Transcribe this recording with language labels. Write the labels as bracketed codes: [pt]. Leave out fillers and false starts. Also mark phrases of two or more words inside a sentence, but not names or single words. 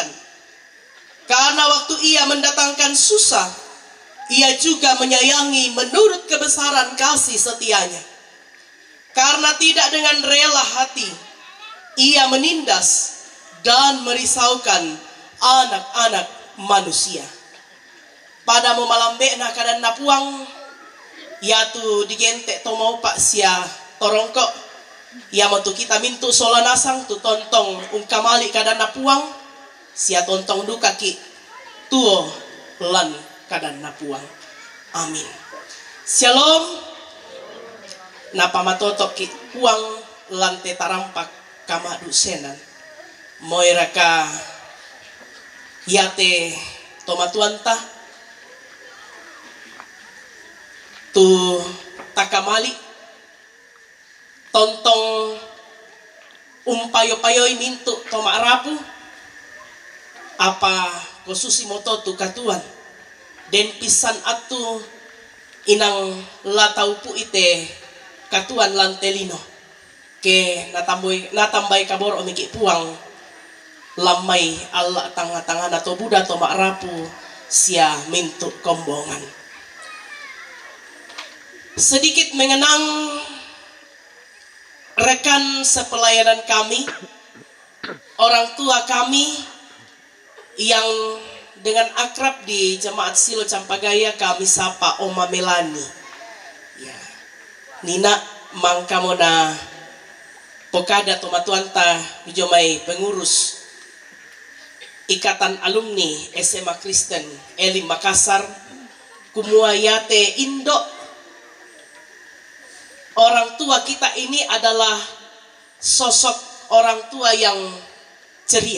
[id] Karena waktu ia mendatangkan susah, ia juga menyayangi menurut kebesaran kasih setianya. Karena tidak dengan rela hati, ia menindas dan merisaukan anak-anak manusia. [sda] Pada malam bekna kadan napuang, yatu digentek to mau pak sia torongkok. Ya matu kita mintu sola nasang tu tontong ungkamali kadan napuang, sia tontong duka ki tuo lan kadan napuang. Amin. Shalom. Napa matotok ki puang lante tarampak kamadu senan. Moiraka yate tomatuanta tu takamali tontong umpayo-payoy mintu tomak rapu apa kosusi moto tu katuan den pisan atu inang lataupu ite katuan lantelino ke natambai kabor omiki puang lamai Allah tanga-tanga nato buda tomak rapu sia mintu kombongan. [id] Sedikit mengenang rekan sepelayanan kami, orang tua kami yang dengan akrab di Jemaat Silo Campagaya kami sapa Oma Melani. [sda] Ya. Nina mangkamona pokada tomatuanta jomai pengurus Ikatan Alumni SMA Kristen Elim Makassar Kumuayate Indo. [id] Orang tua kita ini adalah sosok orang tua yang ceria,